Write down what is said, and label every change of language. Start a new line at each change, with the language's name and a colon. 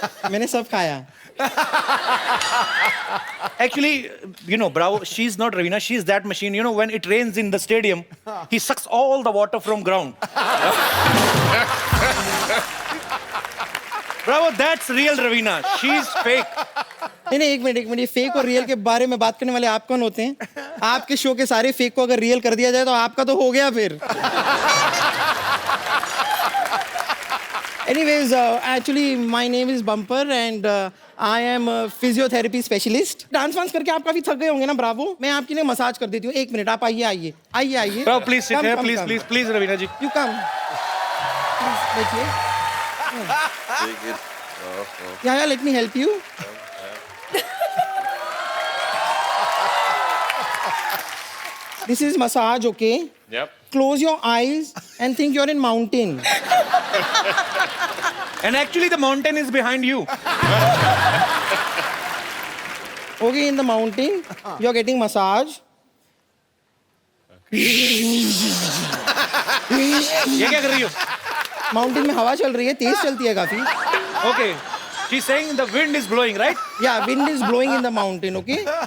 Hindi: मैंने सब खाया।
English: Actually, you know, Bravo, she's not Ravina. She's that machine. You know, when it rains in the stadium, he sucks all the water from ground. Bravo, that's real Ravina. She's fake.
Hindi: नहीं एक minute, ये fake और real के बारे में बात करने वाले आप कौन होते हैं? आपके शो के सारे फेक को अगर रियल कर दिया जाए तो आपका तो हो गया फिर।
English: Anyways, actually my name is Bumper and I am a physiotherapy specialist.
Hindi: Dance वांस करके आप काफी थक गए होंगे ना ब्रावो? मैं आपके लिए मसाज कर देती हूँ। एक मिनट, आप आइए।
English: Bravo, please sit here. Please, Ravina ji. You come.
Hindi: बैठिए।
English: take it. Yeah, let me help you. This is massage, okay? Yep. Close your eyes and think you're in mountain. And actually, the mountain is behind you. Okay, in the mountain, you're getting massage.
Hindi: ये क्या कर रही हो? Mountain में हवा चल रही है, तेज चलती है काफी.
English: Okay. She's saying the wind is blowing, right? Yeah, wind is blowing in the mountain, okay?